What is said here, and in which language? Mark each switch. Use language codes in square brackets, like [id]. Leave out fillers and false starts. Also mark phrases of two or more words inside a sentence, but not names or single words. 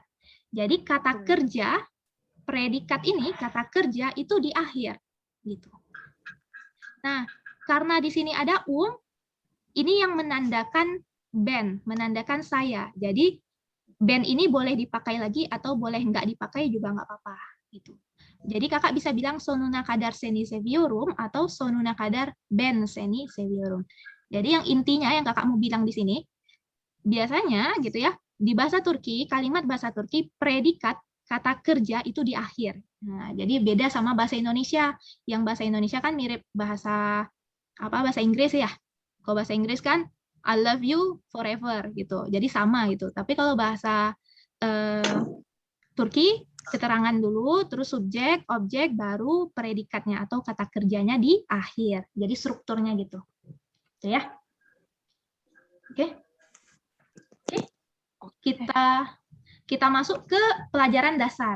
[id] Jadi kata kerja, predikat ini, kata kerja itu di akhir. Gitu. Nah, karena di sini ada ini yang menandakan ben, menandakan saya. Jadi ben ini boleh dipakai lagi atau boleh nggak dipakai juga nggak apa-apa. Gitu. Jadi kakak bisa bilang [tr] sonuna kadar seni seviyorum [id] atau [tr] sonuna kadar ben seni seviyorum. [id] Jadi yang intinya yang kakak mau bilang di sini, biasanya gitu ya, di bahasa Turki, kalimat bahasa Turki, predikat kata kerja itu di akhir. Nah, jadi beda sama bahasa Indonesia. Yang bahasa Indonesia kan mirip bahasa Inggris ya. Kalau bahasa Inggris kan [en] I love you forever [id] gitu. Jadi sama gitu. Tapi kalau bahasa Turki keterangan dulu, terus subjek, objek, baru predikatnya atau kata kerjanya di akhir. Jadi strukturnya gitu. Oke ya. Oke. Kita masuk ke pelajaran dasar.